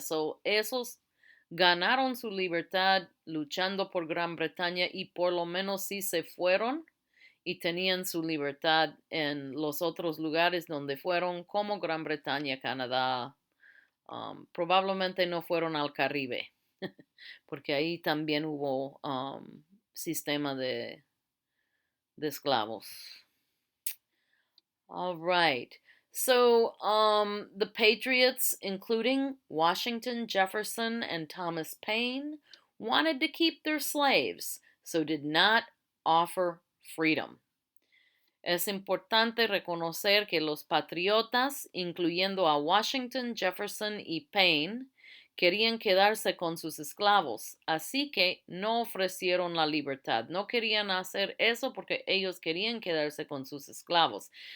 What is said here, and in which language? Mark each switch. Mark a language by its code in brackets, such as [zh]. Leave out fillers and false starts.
[es] So, esos ganaron su libertad luchando por Gran Bretaña y por lo menos sí se fueron y tenían su libertad en los otros lugares donde fueron, como Gran Bretaña, Canadá. Probablemente no fueron al Caribe, porque ahí también hubo sistema de esclavos. [en] All right. So the Patriots, including Washington, Jefferson, and Thomas Paine, wanted to keep their slaves, so did not offer freedom. [es] Es importante reconocer que los patriotas, incluyendo a Washington, Jefferson y Payne, querían quedarse con sus esclavos, así que no ofrecieron la libertad. No querían hacer eso porque ellos querían quedarse con sus esclavos.